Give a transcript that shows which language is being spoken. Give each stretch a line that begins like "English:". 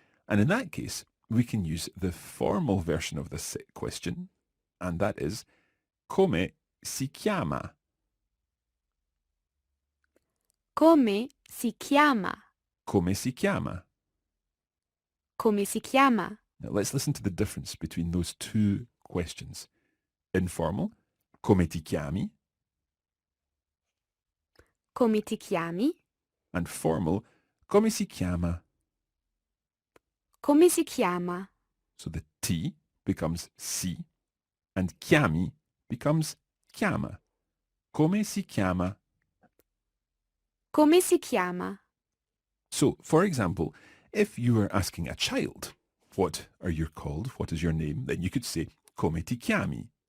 English: And in that case, we can use the formal version of this question, and that is,
Italian: come si chiama? Come si chiama? Come si chiama? Come si chiama?
English: Now, let's listen to the difference between those two questions.
Italian: Informal, come ti chiami? Come ti chiami?
English: And formal,
Italian: come si chiama? Come si chiama?
English: So the T becomes si, and chiami becomes chiama.
Italian: Come si chiama? Come si chiama?
English: So, for example, if you were asking a child, what are you called? What is your name? Then you could say,
Italian: come ti chiami?